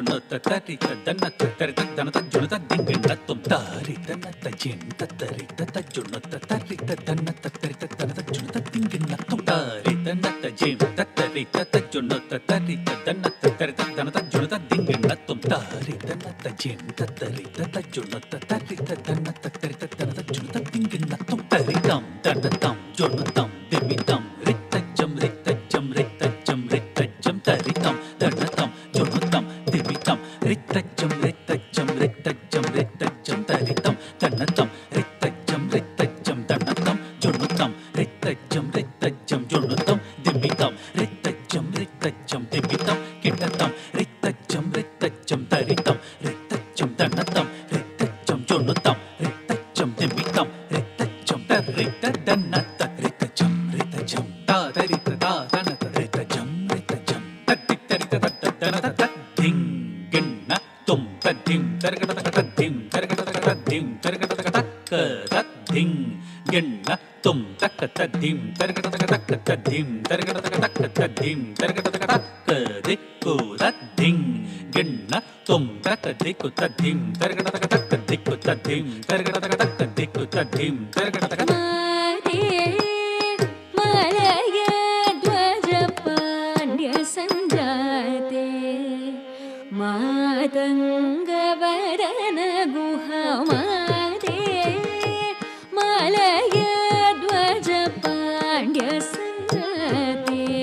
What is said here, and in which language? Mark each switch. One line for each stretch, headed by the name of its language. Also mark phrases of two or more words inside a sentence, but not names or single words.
Sanskrit: no ta ri ta na ta ri ta na ta jo no ta ding gin na tum ta ri ta na ta jim ta ri ta jo no ta ri ta na ta ri ta na ta jo no ta ding gin na tum ta ri ta na ta jim ta ri ta jo no ta ri ta na ta ri ta na ta jo no ta ding gin na tum ta ri ta na ta jim ta ri ta jo no ta ri ta na ta ri ta na ta jo no ta ding gin na tum ta ri tam ta tam jo no tam de mi tam ri ta jam ri ta jam ri ta jam ri ta jam ta ri tam jo no tam de mi tam ri ta jam ri ta jam ri ta jam ri ta jam ta ri tam ri ta jam ri ta jam tam jo no tam ri ta jam jo no tam de mi tam ri ta jam de mi tam kitta tam ri ta jam ta ri tam ri ta jam tam ri ta jam jo no tam ri ta jam de mi tam ri ta jam ta ri ta na ta ri ta jam ta ri ta na ta ri ta jam ta ri ta na ta ding gin na tum ta dim ta ri ta dim ta ri ta dim ta ri ta ka ding gin na tum ta dim ta ri ta dim ta ri ta dim ta ri ta ka de ku ta ding gin na tum ta de ku ta dim ta ri ta de ku ta dim ta ri ta de ku ta dim ta ri ta माते मलयध्वज मातङ्गवदन गुहमादे मलयध्वज पाण्ड्यसञ्जाते